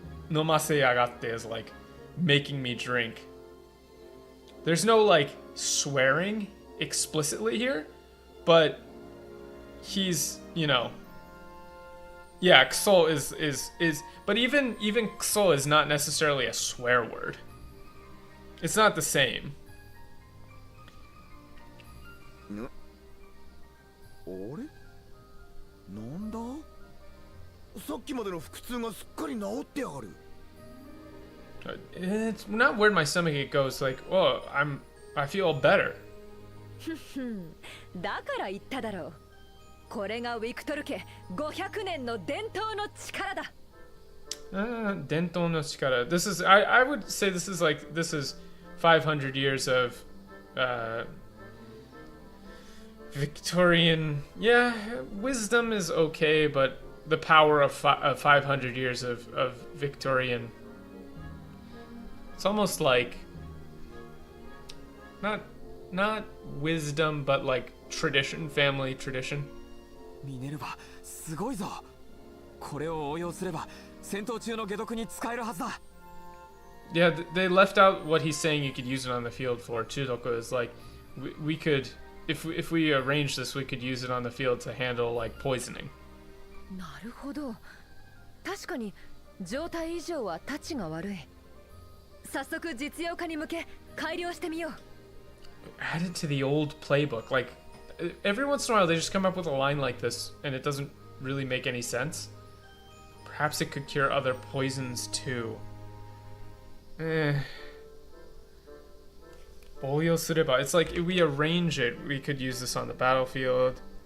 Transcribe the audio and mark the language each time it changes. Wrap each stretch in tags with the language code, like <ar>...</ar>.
<en>Nomase yagatte is, like, making me drink. There's no, like, swearing explicitly here, but he's, you know... Yeah, kuso is but even kuso is not necessarily a swear word. It's not the same.</en> <ja>あれなんださっきまでの腹痛がすっかり治ってやがる</ja> <en>It's not where my stomach ache goes, like, oh, I feel better.</en> <ja>だから言っただろう。これがウィクトル家500年の伝統の力だ。 Dentou no chikara.</ja> <en>This is, I would say this is 500 years of Victorian. Yeah, wisdom is okay, but the power of 500 years of Victorian. It's almost like not wisdom, but like tradition, family tradition.</en> <ja>ミネルヴァ、すごいぞ。これを応用すれば戦闘中の解毒に使えるはずだ。</ja> <en>Yeah, they left out what he's saying you could use it on the field for. Chudoku is like, we could, if we arrange this, we could use it on the field to handle like poisoning.</en> <ja>なるほど。確かに状態異常はタチが悪い。早速実用化に向け改良してみよう。</ja> <en>Add it to the old playbook. Like, every once in a while they just come up with a line like this and it doesn't really make any sense. Perhaps it could cure other poisons too. It's like if we arrange it, we could use this on the battlefield.</en>